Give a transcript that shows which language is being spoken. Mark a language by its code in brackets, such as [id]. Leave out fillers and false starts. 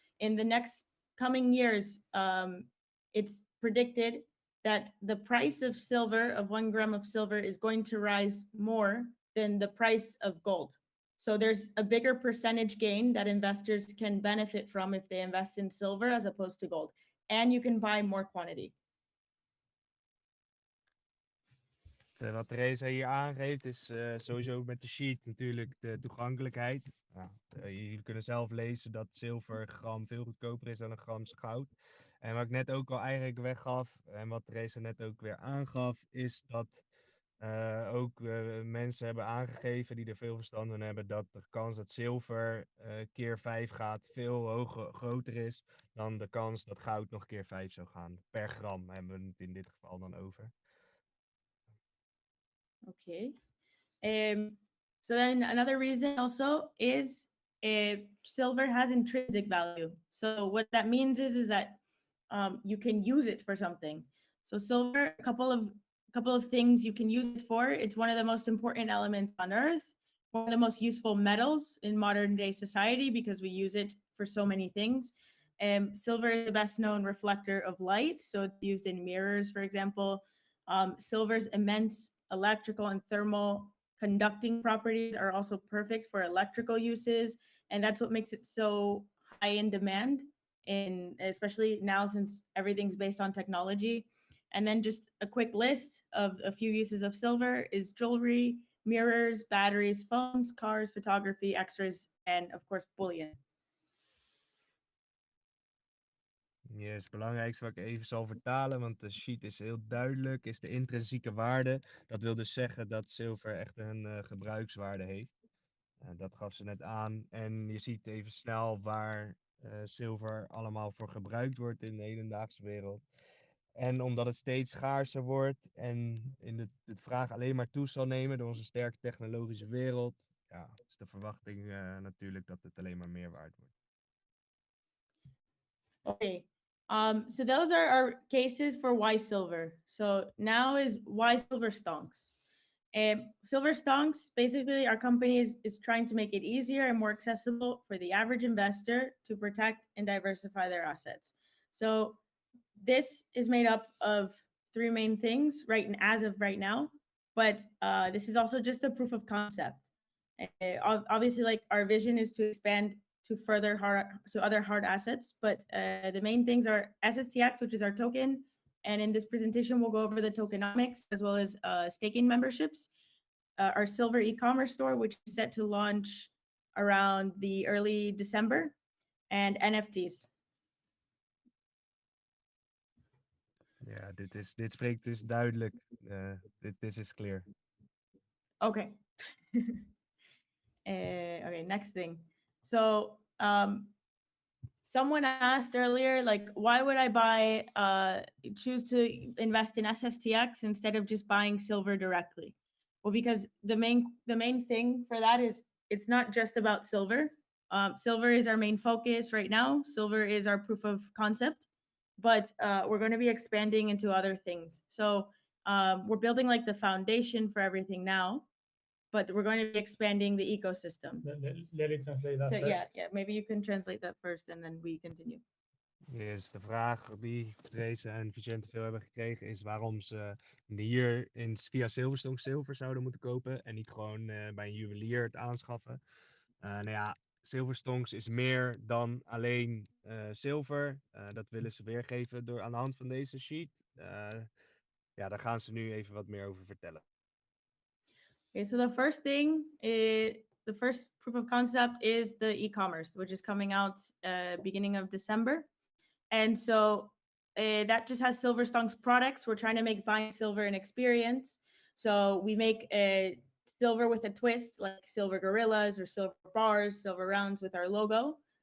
[en] In the next coming years, it's predicted that the price of silver, of 1 gram of silver, is going to rise more than the price of gold. So there's a bigger percentage gain that investors can benefit from if they invest in silver as opposed to gold. And you can buy more quantity. [nl] Wat Theresa hier aangeeft is sowieso met de sheet natuurlijk de toegankelijkheid. Nou, jullie kunnen zelf lezen dat zilver gram veel goedkoper is dan een gram goud. En wat ik net ook al eigenlijk weggaf en wat Theresa net ook weer aangaf, is dat ook mensen hebben aangegeven die er veel verstand van hebben dat de kans dat zilver keer 5 gaat veel groter is dan de kans dat goud nog keer 5 zou gaan. Per gram hebben we het in dit geval dan over. [en] Okay. So then another reason also is silver has intrinsic value. So what that means is that you can use it for something. So silver, a couple of things you can use it for. It's one of the most important elements on Earth, one of the most useful metals in modern day society because we use it for so many things. Silver is the best known reflector of light. So it's used in mirrors, for example. Silver's immense electrical and thermal conducting properties are also perfect for electrical uses. And that's what makes it so high in demand, especially now since everything's based on technology. And then just a quick list of a few uses of silver is jewelry, mirrors, batteries, phones, cars, photography, x-rays, and of course bullion. [nl] Yes, het belangrijkste wat ik even zal vertalen, want de sheet is heel duidelijk, is de intrinsieke waarde. Dat wil dus zeggen dat zilver echt een gebruikswaarde heeft. Dat gaf ze net aan. En je ziet even snel waar zilver allemaal voor gebruikt wordt in de hedendaagse wereld. En omdat het steeds schaarser wordt en in de vraag alleen maar toe zal nemen door onze sterke technologische wereld, ja, is de verwachting natuurlijk dat het alleen maar meer waard wordt. [en] Okay. So those are our cases for why silver. So now is why Silver Stonks. Silver Stonks, basically our company is trying to make it easier and more accessible for the average investor to protect and diversify their assets. So this is made up of 3 main things as of right now, but this is also just the proof of concept. Obviously, like our vision is to expand to other hard assets, but the main things are sstx, which is our token, and in this presentation we'll go over the tokenomics as well as staking memberships, our silver e-commerce store, which is set to launch around the early December, and NFT's. [nl] Ja, dit spreekt dus duidelijk. [en] This is clear. Okay. Okay, next thing. So someone asked earlier, like, why would I choose to invest in sstx instead of just buying silver directly? Well, because the main thing for that is it's not just about silver. Silver is our main focus right now. Silver is our proof of concept, but we're going to be expanding into other things. So we're building like the foundation for everything now, but we're going to be expanding the ecosystem. Let it translate that So first. yeah, maybe you can translate that first and then we continue. [nl] Yes, de vraag die Theresa en Vicente veel hebben gekregen is waarom ze hier via Silver Stonks zilver zouden moeten kopen en niet gewoon bij een juwelier het aanschaffen. Nou ja, Silver Stonks is meer dan alleen zilver. Dat willen ze weergeven aan de hand van deze sheet. Ja, daar gaan ze nu even wat meer over vertellen. [en] Okay, so the first proof of concept is the e-commerce, which is coming out beginning of December. And so that just has Silver Stonks products. We're trying to make buying silver an experience. So we make silver with a twist, like silver gorillas or silver bars, silver rounds with our logo.